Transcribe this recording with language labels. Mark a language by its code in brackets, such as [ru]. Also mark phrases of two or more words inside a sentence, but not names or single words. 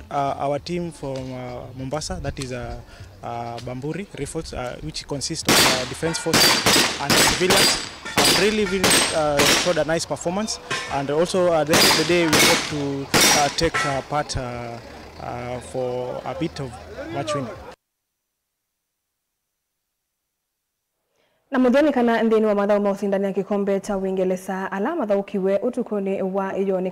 [en] Our team from Mombasa, that is Bamburi Rifles, which consists of defense forces and civilians, really showed a nice performance. And also at the end of the day, we hope to take part for a bit of match winning. [kam] Na muthoni kana ndini wa mathau ma ucindani ya kikombe cha Uingereza ala mathaukiwe utukuni wa iyo